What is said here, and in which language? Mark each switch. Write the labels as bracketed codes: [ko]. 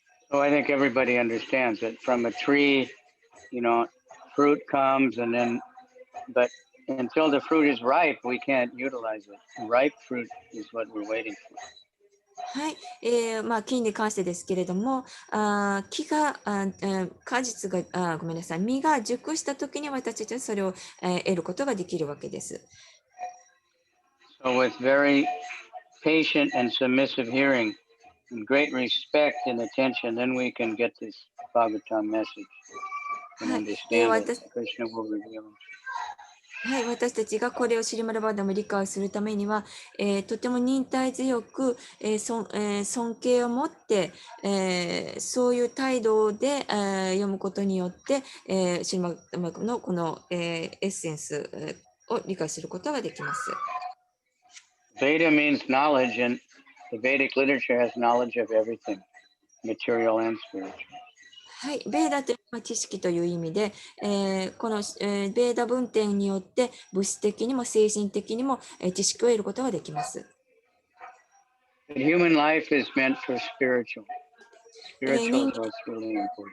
[en] So I think everybody understands that from a tree, fruit comes but until the fruit is ripe, we can't utilize it. Ripe fruit is what we're waiting for. [ja] はい、木に関してですけれども、木が、果実が、ごめんなさい、実が熟したときに私たちはそれを、得ることができるわけです。 [en] So with very patient and submissive hearing and great respect and attention, then we can get this Bhagavatam message and understand it. Krishna will reveal it. [ja] はい、私たちがこれをシリマラバーダムを理解するためには、とても忍耐強く、尊敬を持って、そういう態度で、読むことによって、シリマラバーダムのこの、エッセンスを理解することができます。 [en] Veda means knowledge, and the Vedic literature has knowledge of everything, material and spiritual. [ja] はい、ベーダというのは知識という意味で、この、ベーダ文典によって物質的にも精神的にも、知識を得ることができます。 [en] The human life is meant for spiritual. Spiritual is what's really important.